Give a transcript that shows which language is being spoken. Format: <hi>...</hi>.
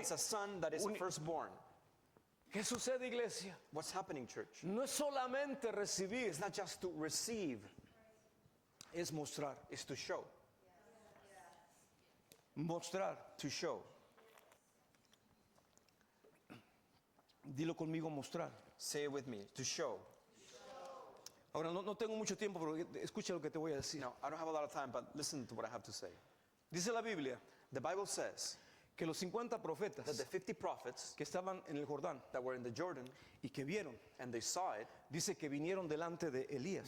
<en>as a son that is firstborn.</en> <es>¿Qué sucede, iglesia?</es> <en>What's happening, church?</en> <es>No es solamente recibir,</es> <en>It's not just to receive,</en> <es>es mostrar.</es> <en>it's to show.</en> <es>Mostrar.</es> <en>To show.</en> <es>Dilo conmigo, mostrar.</es> <en>Say it with me. To show.</en> <es>Ahora, no tengo mucho tiempo, pero escucha lo que te voy a decir.</es> <en>Now, I don't have a lot of time, but listen to what I have to say.</en> <es>Dice la Biblia</es> <en>The Bible says</en> <es>que los 50</es> <en>that</en> <es>profetas</es> <en>the 50 prophets</en> <es>que estaban en el Jordán</es> <en>that were in the Jordan</en> <es>y que vieron,</es> <en>and they saw it,</en> <es>dice que vinieron delante de Elías,</es>